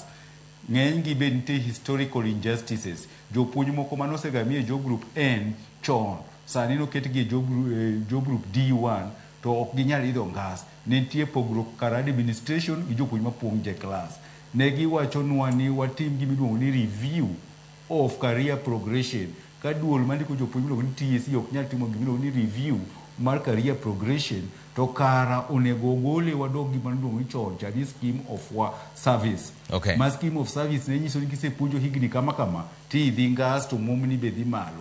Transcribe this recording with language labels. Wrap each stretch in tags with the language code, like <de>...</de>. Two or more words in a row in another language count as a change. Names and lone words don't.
<luo>Ng'eny gi be nitie</luo> <en>historical injustices.</en> <luo>Jopuonj moko manosegamie</luo> <en>job group N</en> <luo>chon sani noket gi</luo> <en>job group D1</en> <luo>to ok ginyal idho ngas. Nitie pogruok kar administration gi jopuonj mapuonj je class. Ne giwachonwa ni watim gimiluongo ni</luo> <en>review of career progression.</en> <luo>Ka duol mandiko jopuonj miluongo ni TAC ok nyal timo gimiluongo ni review mar</luo> <en>career progression,</en> <luo>to kara onego gole wadog gima miluongo ni chon chani</luo> <en>scheme of service.</en> <luo>Okay. Ma</luo> <en>scheme of service</en> <luo>ne nyiso ni kisepuonjo higni kama ti idhi ngas to momni be dhi malo.</luo>